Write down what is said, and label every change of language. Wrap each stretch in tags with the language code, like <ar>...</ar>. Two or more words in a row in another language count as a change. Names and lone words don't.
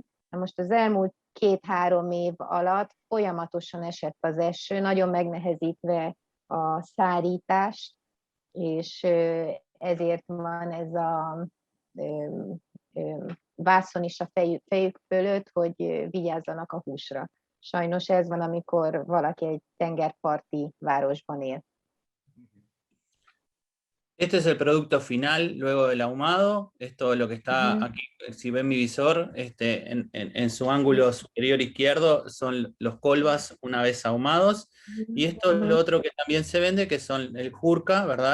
<hu>Na most az elmúlt 2-3 év alatt folyamatosan esett az eső, nagyon megnehezítve a szárítást, és ezért van ez a vászon is a fejük fölött, hogy vigyázzanak a húsra. Sajnos ez van, amikor valaki egy tengerparti városban él.</hu> <es>Este es el producto final luego del ahumado. Esto es lo que está aquí, si ven mi visor, en su ángulo superior izquierdo son los colbas una vez ahumados. Y esto es lo otro que también se vende, que son el jurca, ¿verdad?</es>